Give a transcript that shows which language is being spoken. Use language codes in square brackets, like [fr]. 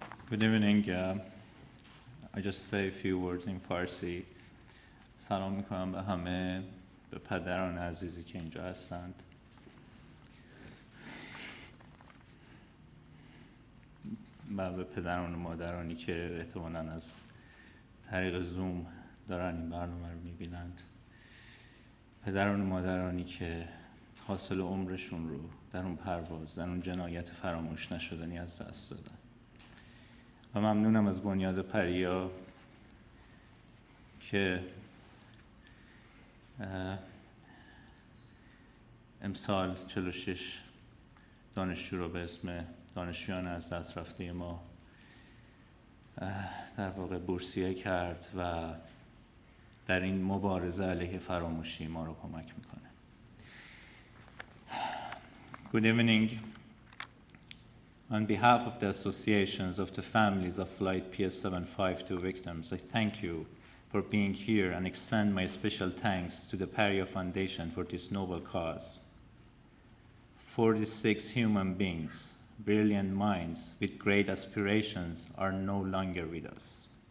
[en] Good evening. I just say a few words in Farsi. [fa] سلام میکنم به همه، به پدران عزیزی که اینجا هستند. و به پدران و مادرانی که احتمالاً از طریق زوم دارن این برنامه رو میبینند. پدران و مادرانی که حاصل عمرشون رو در اون پرواز، در اون جنایت فراموش نشدنی از دست دادن. و ممنونم از بنیاد پریا که امسال 46 دانشجو رو به اسم دانشجویان از دست رفته ما در واقع بورسیه کرد و در این مبارزه علیه فراموشی ما رو کمک میکنه. [en] Good evening. On behalf of the associations of the families of Flight PS752 victims, I thank you for being here and extend my special thanks to the Parya Foundation for this noble cause. 46 human beings, brilliant minds with great aspirations are no longer with us.